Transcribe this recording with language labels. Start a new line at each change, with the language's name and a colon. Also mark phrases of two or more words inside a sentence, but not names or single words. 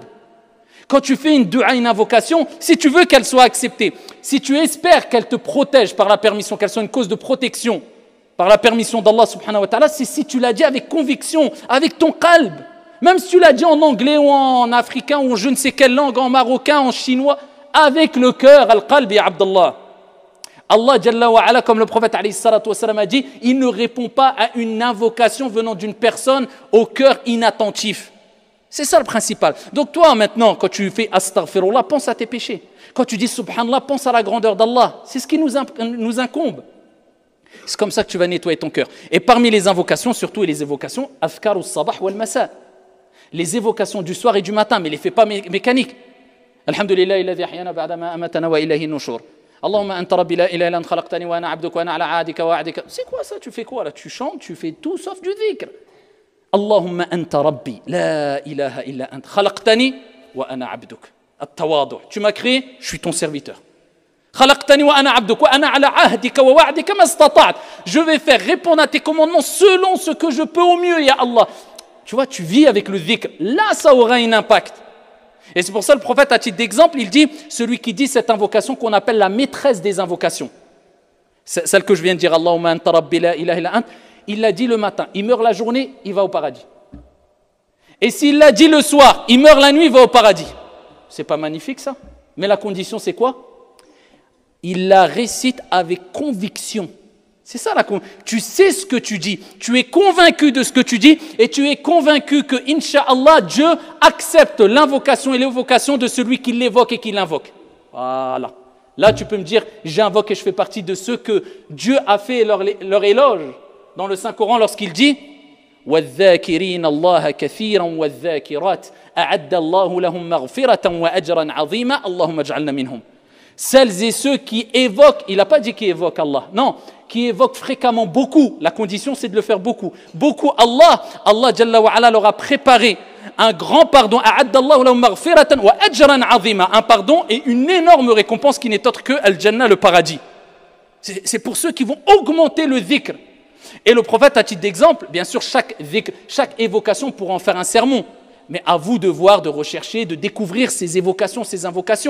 French: Quand tu fais une dua, une invocation, si tu veux qu'elle soit acceptée, si tu espères qu'elle te protège par la permission, qu'elle soit une cause de protection par la permission d'Allah
Arabic: سبحانه وتعالى,
French: c'est si tu l'as dit avec conviction, avec ton qalb. Même si tu l'as dit en anglais ou en africain ou en je ne sais quelle langue, en marocain, en chinois, avec le cœur,
Arabic: القلب يا عبد الله. الله جل وعلا,
French: comme le prophète
Arabic: عليه الصلاة والسلام
French: a dit, il ne répond pas à une invocation venant d'une personne au cœur inattentif. C'est ça le principal. Donc toi maintenant, quand tu fais astaghfirullah, pense à tes péchés. Quand tu dis subhanallah, pense à la grandeur d'Allah. C'est ce qui nous incombe. C'est comme ça que tu vas nettoyer ton cœur. Et parmi les invocations, surtout les évocations,
Arabic: أفكار الصباح والمساء.
French: Les évocations du soir et du matin, mais les fais pas mécaniques.
Arabic: الحمد لله الذي أحيانا بعد ما أماتنا وإليه النشور. اللهم أنت ربي لا إله إلا أنت خلقتني وأنا عبدك وأنا على عهدك ووعدك.
French: C'est quoi ça? Tu fais quoi là? Tu chantes, tu fais tout sauf du dhikr.
Arabic: اللهم أنت ربي لا إله إلا أنت خلقتني وأنا عبدك.
French: At-tawadu'. Tu m'as créé, je suis ton serviteur.
Arabic: خلقتني وأنا عبدك وأنا على عهدك ووعدك ما استطعت.
French: Je vais faire répondre à tes commandements selon ce que je peux au mieux,
Arabic: يا الله.
French: Tu vois, tu vis avec le dhikr. Là, ça aura un impact. Et c'est pour ça le prophète, à titre d'exemple, il dit, celui qui dit cette invocation qu'on appelle la maîtresse des invocations, celle que je viens de dire,
Arabic: اللهم أنت ربي لا إله إلا أنت,
French: il l'a dit le matin, il meurt la journée, il va au paradis. Et s'il l'a dit le soir, il meurt la nuit, il va au paradis. C'est pas magnifique ça? Mais la condition c'est quoi? Il la récite avec conviction. C'est ça la conviction. Tu sais ce que tu dis, tu es convaincu de ce que tu dis et tu es convaincu que, Inch'Allah, Dieu accepte l'invocation et l'évocation de celui qui l'évoque et qui l'invoque. Voilà. Là tu peux me dire, j'invoque et je fais partie de ceux que Dieu a fait leur éloge dans le Saint-Coran lorsqu'il dit
Arabic: وَالذَّاكِرِينَ اللَّهَ كَثِيرًا وَالذَّاكِرَاتِ أَعَدَّ اللَّهُ لَهُمْ مَغْفِرَةً وَأَجْرًا عَظِيمًا اللهم اجعلنا منهم.
French: Celles et ceux qui évoquent, il n'a pas dit qui évoquent Allah, non, qui évoquent fréquemment beaucoup, la condition c'est de le faire beaucoup, beaucoup
Arabic: الله جل وعلا
French: leur a préparé un grand pardon,
Arabic: أَعَدَّ اللَّهُ لَهُمْ مَغْفِرَةً وَأَجْرًا عَظِيمًا,
French: un pardon et une énorme récompense qui n'est autre que Al-Jannah, le paradis. C'est pour ceux qui vont augmenter le dhikr. Et le prophète, à titre d'exemple, bien sûr, chaque évocation pourra en faire un sermon. Mais à vous de voir, de rechercher, de découvrir ces évocations, ces invocations.